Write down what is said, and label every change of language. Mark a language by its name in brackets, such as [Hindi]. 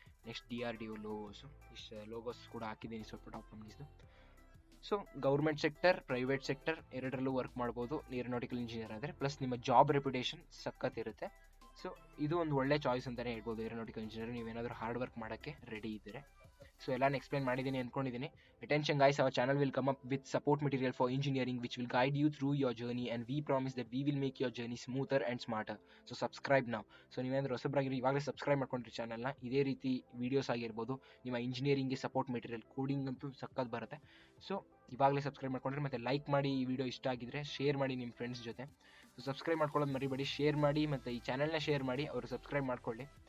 [Kannada] Next DRDO ಲೋಗೋಸು, ಇಷ್ಟು logos ಕೂಡ ಹಾಕಿದ್ದೀನಿ ಸ್ವಲ್ಪ top ಕಂಪ್ನೀಸ್ದು. So government sector, private sector ಎರಡರಲ್ಲೂ ವರ್ಕ್ ಮಾಡ್ಬೋದು ಏರೋನಾಟಿಕಲ್ ಇಂಜಿನಿಯರ್ ಆದರೆ. ಪ್ಲಸ್ ನಿಮ್ಮ ಜಾಬ್ ರೆಪ್ಯುಟೇಷನ್ ಸಖತ್ತಿರುತ್ತೆ. ಸೊ ಇದು ಒಂದು ಒಳ್ಳೆ ಚಾಯ್ಸ್ ಅಂತಲೇ ಹೇಳ್ಬೋದು ಏರೋನಾಟಿಕಲ್ ಇಂಜಿನಿಯರ್, ನೀವೇನಾದರೂ ಹಾರ್ಡ್ ವರ್ಕ್ ಮಾಡೋಕ್ಕೆ ರೆಡಿ ಇದ್ದರೆ. ಸೊ ಎಲ್ಲಾನು ಎಕ್ಸ್ಪ್ಲೈನ್ ಮಾಡಿದ್ದೀನಿ ಅಂದ್ಕೊಂಡಿದ್ದೀನಿ. [English] Attention guys, our channel will come up with support material for engineering which will guide you through your journey, and we promise that we will make your journey smoother and smarter. So subscribe now. [Kannada] So ನೀವೇನಾದರೂ ಹೊಸಬ್ರಾಗಿರಿ ಇವಾಗಲೇ subscribe ಮಾಡ್ಕೊಂಡ್ರಿ ಚಾನಲ್ನ. ಇದೇ ರೀತಿ videos ಆಗಿರ್ಬೋದು, ನಿಮ್ಮ ಇಂಜಿನಿಯರಿಂಗ್ಗೆ support material, coding ಅಂತೂ ಸಕ್ಕತ್ ಬರುತ್ತೆ. ಸೊ ಇವಾಗಲೇ ಸಬ್ಸ್ಕ್ರೈಬ್ ಮಾಡ್ಕೊಂಡ್ರೆ, ಮತ್ತು ಲೈಕ್ ಮಾಡಿ, ಈ ವಿಡಿಯೋ ಇಷ್ಟ ಆಗಿದ್ರೆ ಶೇರ್ ಮಾಡಿ ನಿಮ್ಮ ಫ್ರೆಂಡ್ಸ್ ಜೊತೆ. ಸೊ ಸಬ್ಸ್ಕ್ರೈಬ್ ಮಾಡ್ಕೊಳ್ಳೋದು ಮರಿಬೇಡಿ, ಶೇರ್ ಮಾಡಿ, ಮತ್ತು ಈ ಚಾನಲ್ನ ಶೇರ್ ಮಾಡಿ, ಅವರು ಸಬ್ಸ್ಕ್ರೈಬ್ ಮಾಡ್ಕೊಳ್ಳಿ.